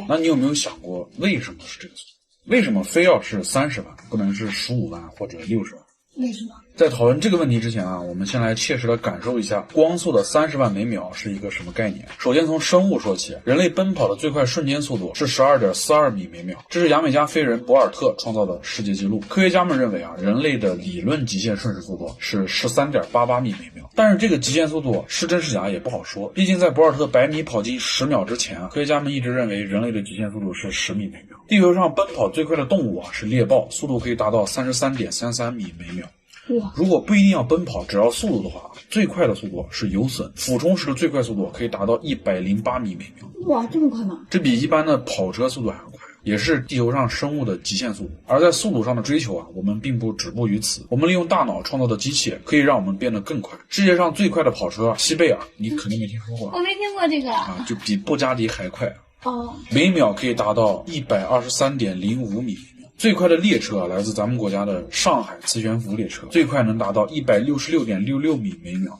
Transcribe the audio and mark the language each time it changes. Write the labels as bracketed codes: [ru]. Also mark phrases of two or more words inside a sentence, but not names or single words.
[zh] 那你有没有想过，为什么是这个速度？为什么非要是30万，不能是15万或者60万？为什么？在讨论这个問題之前啊，我們先來切實的感受一下光速的30萬每秒是一個什麼概念。首先從生物說起，人類奔跑的最快瞬間速度是 12.42 米每秒，這是牙買加飛人博爾特創造的世界紀錄。科學家們認為啊，人類的理論極限瞬時速度是 13.88 米每秒，但是這個極限速度是真是假也不好說，畢竟在博爾特100米跑進10秒之前啊，科學家們一直認為人類的極限速度是10米每秒。地球上奔跑最快的動物啊是獵豹，速度可以達到 33.33 米每秒。如果不一定要奔跑，只要速度的話，最快的速度是游隼，俯衝時的最快速度可以達到108米每秒。哇，這麼快嗎？這比一般的跑車速度還要快，也是地球上生物的極限速度。而在速度上的追求啊，我們並不止步於此。我們利用大腦創造的機器可以讓我們變得更快。世界上最快的跑車西貝爾，你肯定沒聽說過。我沒聽過這個啊，就比布加迪還快。哦，每秒可以達到 123.05 米。最快的列車來自咱們國家的上海磁懸浮列車，最快能達到 166.66 米每秒。